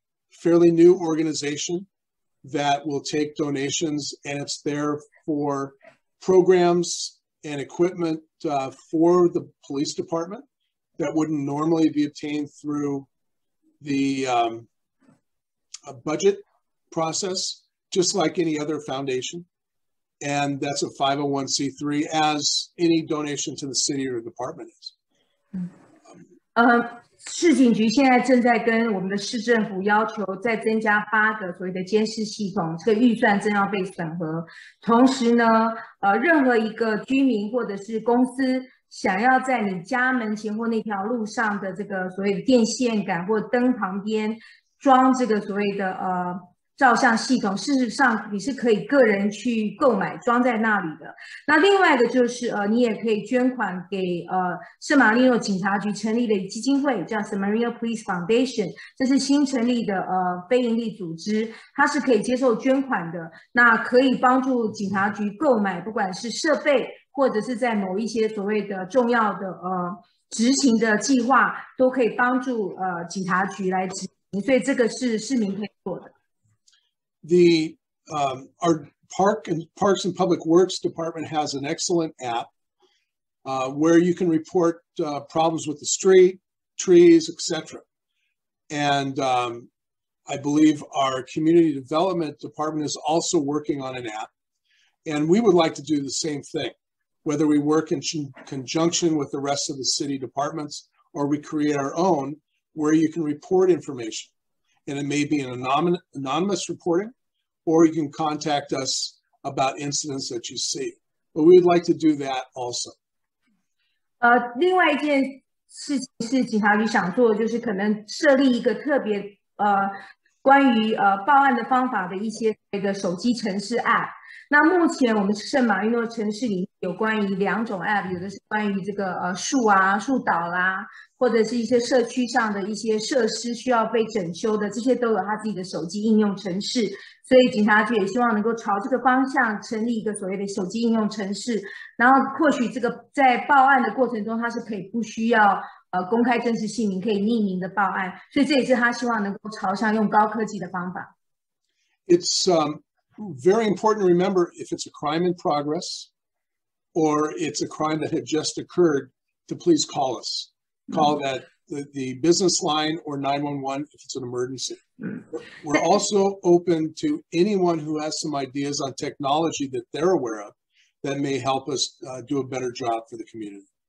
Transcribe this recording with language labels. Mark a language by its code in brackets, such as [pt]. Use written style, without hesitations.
[en] fairly new organization that will take donations, and it's there for programs and equipment for the police department that wouldn't normally be obtained through the budget process, just like any other foundation. And that's a 501c3, as any donation to the city or department is. [zh] 市警局现在正在跟我们的市政府要求再增加8个所谓的监视系统，这个预算正要被审核。同时呢，任何一个居民或者是公司想要在你家门前或那条路上的这个所谓的电线杆或灯旁边装这个所谓的照相系统，事实上你是可以个人去购买装在那里的。那另外一个就是你也可以捐款给圣马力诺警察局成立的基金会，叫 Marino Police Foundation， 这是新成立的非营利组织，它是可以接受捐款的。那可以帮助警察局购买不管是设备，或者是在某一些所谓的重要的执行的计划，都可以帮助警察局来执行，所以这个是市民可以做的。 [en] The our Parks and Public Works Department has an excellent app where you can report problems with the street, trees, etc. And I believe our Community Development Department is also working on an app. And we would like to do the same thing, whether we work in conjunction with the rest of the city departments or we create our own where you can report information. And it may be an anonymous reporting, or you can contact us about incidents that you see. But we would like to do that also. [zh] 另外一件事情是警察局想做的，就是可能设立一个特别关于报案的方法的一些手机程式 App。那目前我们圣马力诺城市里有关于2种 App， 有的是关于这个树倒啦，或者是一些社区上的一些设施需要被整修的，这些都有他自己的手机应用程式。所以警察局也希望能够朝这个方向成立一个所谓的手机应用程式，然后或许这个在报案的过程中，它是可以不需要公开真实姓名，可以匿名的报案。所以这也是他希望能够朝向用高科技的方法。 [en] It's very important to remember if it's a crime in progress or it's a crime that had just occurred to please call us. Call that the business line or 911 if it's an emergency. We're also open to anyone who has some ideas on technology that they're aware of that may help us do a better job for the community.